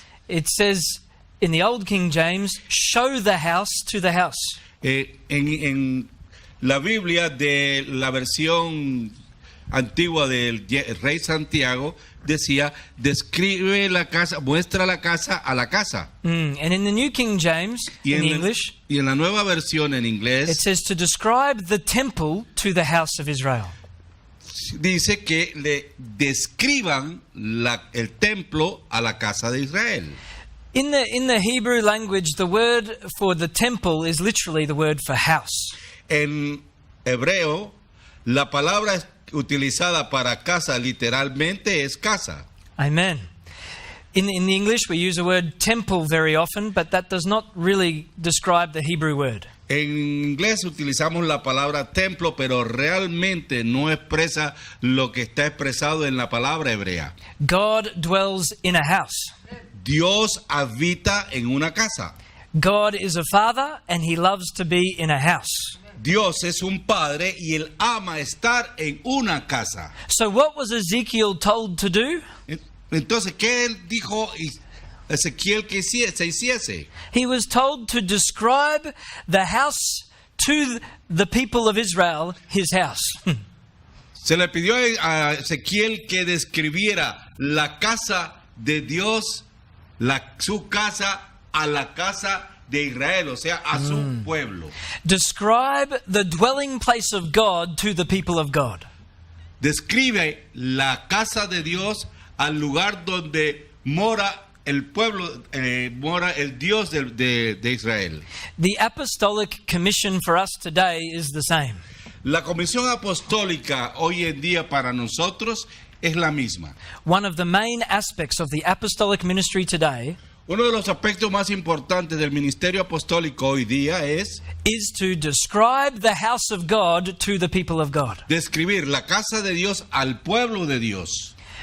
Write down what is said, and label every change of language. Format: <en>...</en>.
<en>it says in the Old King James, show the house to the house.</en> <es>en la Biblia de la versión antigua del rey Santiago, decía, describe la casa, muestra la casa a la casa.</es> <en>And in the New King James,</en> <es>Y</es> <en>in</en> <es>en,</es> <en>English,</en> <es>y en la nueva versión en</es> <en>it</en> <es>inglés,</es> <en>says to describe the temple to the house of Israel.</en> <es>dice que le describan el templo a la casa de Israel.</es> <en>In the Hebrew language, the word for the temple is literally the word for house.</en> <es>En hebreo, la palabra utilizada para casa literalmente es casa.</es> <en>Amen. In the English, we use the word temple very often, but that does not really describe the Hebrew word.</en> <es>En inglés utilizamos la palabra templo, pero realmente no expresa lo que está expresado en la palabra hebrea.</es> <en>God dwells in a house.</en> <es>Dios habita en una casa.</es> <en>God is a father, and he loves to be in a house.</en> <es>Dios es un padre y él ama estar en una casa.</es> <en>So what was Ezekiel told to do?</en> <es>Entonces, ¿qué él dijo Ezequiel que se hiciese?</es> <en>He was told to describe the house to the people of Israel, his house.</en> <es>Se le pidió a Ezequiel que describiera la casa de Dios, su casa a la casa de Israel, o sea, a su pueblo.</es> <en>Describe the dwelling place of God to the people of God.</en> <es>Describe la casa de Dios al lugar donde mora el pueblo, mora el Dios de Israel.</es> <en>The apostolic commission for us today is the same.</en> <es>La comisión apostólica hoy en día para nosotros es la misma.</es> <en>One of the main aspects of the apostolic ministry today</en> <es>Uno de los aspectos más importantes del ministerio apostólico hoy día es</es> <en>is to describe the house of God to the people of God.</en> <es>describir la casa de Dios al pueblo de Dios.</es>